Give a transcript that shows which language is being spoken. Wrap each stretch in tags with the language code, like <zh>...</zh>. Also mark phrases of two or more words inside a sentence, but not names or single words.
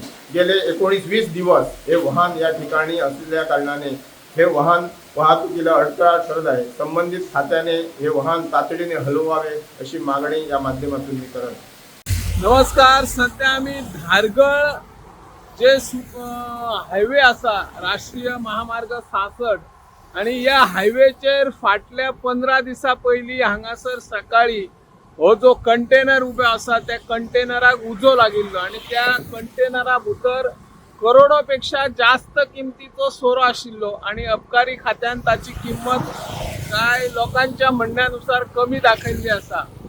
<mr>गेले 19-20 दिवस हे वाहन या ठिकाणी असलेल्या कारणाने हे वाहन वाहतुकीला अडथळा ठरत आहे. संबंधित खात्याने हे वाहन तातडीने हलवावे अशी मागणी या माध्यमातून मी करत.</mr> <kok>नमस्कार. सध्या आम्ही धारगळ जे हायवे असा राष्ट्रीय महामार्ग 66 आणि या हायवेचेर फाटल्या 15 दिसा पयलीं हांगासर सकाळी हो जो कंटेनर उबे आसा त्या कंटेनराक उजो लागिल्लो आणि त्या कंटेनरा भितर करोडोपेक्षा जास्त किमतीचो सोरो आशिल्लो आणि अबकारी खात्यान ताची किंमत काय लोकांच्या म्हणण्यानुसार कमी दाखयल्ली आसा.</kok>